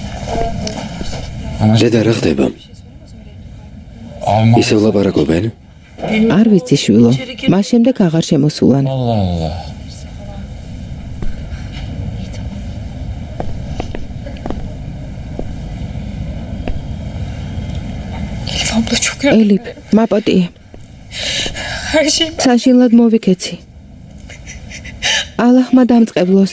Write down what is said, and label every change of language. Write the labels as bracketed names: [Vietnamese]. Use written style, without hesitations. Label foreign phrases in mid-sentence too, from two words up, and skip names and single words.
[Georgian] დედა რა ხდება? ისე ვლაპარაკობენ? არ ვიცი შვილო, მას შემდეგ აღარ შემოსულან. [Turkish] Allah Allah. Elif abla çok yorgun. [Georgian] ელიფ, მაპატიე, [Turkish] Her şey [Georgian] საშინლად მოვიქეცი. ალაჰმა დამწყებლოს.